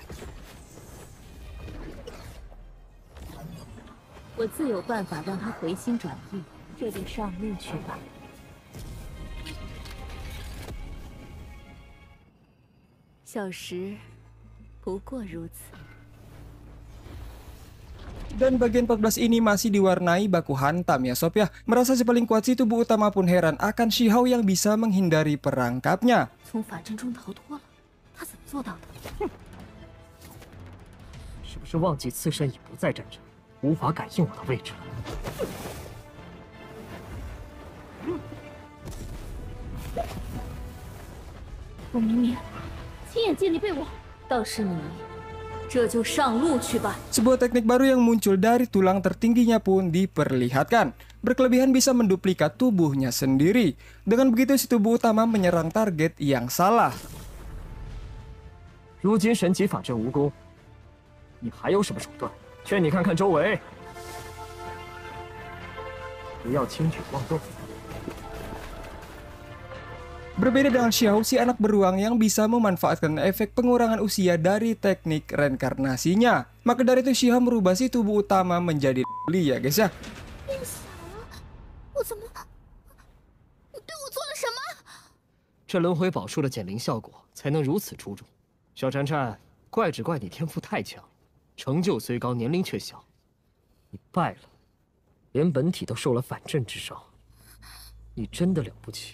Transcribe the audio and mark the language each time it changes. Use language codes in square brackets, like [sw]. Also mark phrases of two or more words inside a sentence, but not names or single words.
[zh] 我自有办法让他回心转意，这就上路去吧。小时不过如此。 [id] Dan bagian 14 ini masih diwarnai baku hantam ya sob ya. Merasa si paling kuat si tubuh utama pun heran akan Shihao yang bisa menghindari perangkapnya. [zh] 从法阵中逃脱了，他怎么做到的。是不是忘记刺身已不在阵上，无法感应我的位置了？我明明亲眼见你被我，倒是你，这就上路去吧。 [id] Sebuah teknik baru yang muncul dari tulang tertingginya pun diperlihatkan. Berkelebihan bisa menduplikat tubuhnya sendiri. Dengan begitu si tubuh utama menyerang target yang salah. [zh] 如今神级法阵无功，你还有什么手段？劝你看看周围，不要轻举妄动。 [id] Berbeda dengan Xiao, si anak beruang yang bisa memanfaatkan efek pengurangan usia dari teknik reinkarnasinya. Maka dari itu Xiao merubah si tubuh utama menjadi Li ya guys ya. [zh] 变小了，我怎么？你对我做了什么？这轮回宝术的减龄效果才能如此出众。小婵婵，怪只怪你天赋太强，成就虽高，年龄却小。你败了，连本体都受了反震之伤，你真的了不起。